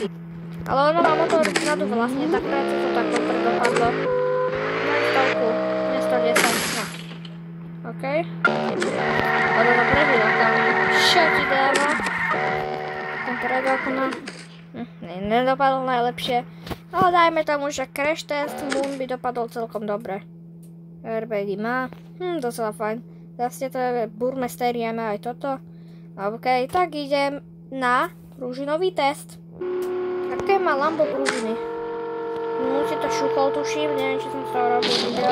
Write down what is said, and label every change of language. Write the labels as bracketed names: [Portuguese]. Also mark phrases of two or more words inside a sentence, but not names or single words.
[Slovak] Ale ono má motor vzadu vlastne, tak práce to tak dobre dopadlo. Daj stovku, nie 110. No. OK. Ono to prežilo, kam čo ti dáva. Ten pred okno. Nedopadol najlepšie, ale dajme tomu, že [English] crash test [Slovak] Moon by dopadol celkom dobre. Airbagy má, docela fajn. Zase to je burmesterie, má aj toto. OK, tak idem na pružinový test. Aké má Lambo pružiny? Moon si to šúkol, tuším, neviem, či som z toho robil video.